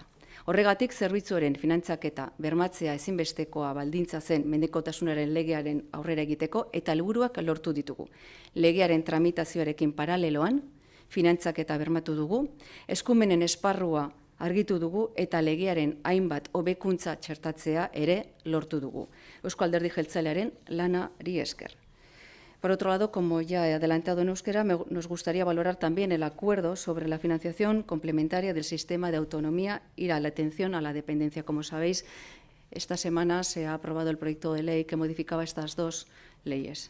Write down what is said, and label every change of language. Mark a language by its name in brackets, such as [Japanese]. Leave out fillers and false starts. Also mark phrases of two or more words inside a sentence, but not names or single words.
[Basque] Horregatik zerbitzuaren finantzaketa bermatzea ezinbestekoa baldintza zen mendekotasunaren legearen aurrera egiteko eta helburuak lortu ditugu. Legearen tramitazioarekin paraleloan, finantzaketa bermatu dugu, eskumenen esparrua argitu dugu eta legearen hainbat hobekuntza txertatzea ere lortu dugu. Eusko Alderdi Jeltzalearen lanari esker. [Spanish] Por otro lado, como ya he adelantado en euskera, nos gustaría valorar también el acuerdo sobre la financiación complementaria del sistema de autonomía y la atención a la dependencia. Como sabéis, esta semana se ha aprobado el proyecto de ley que modificaba estas dos leyes.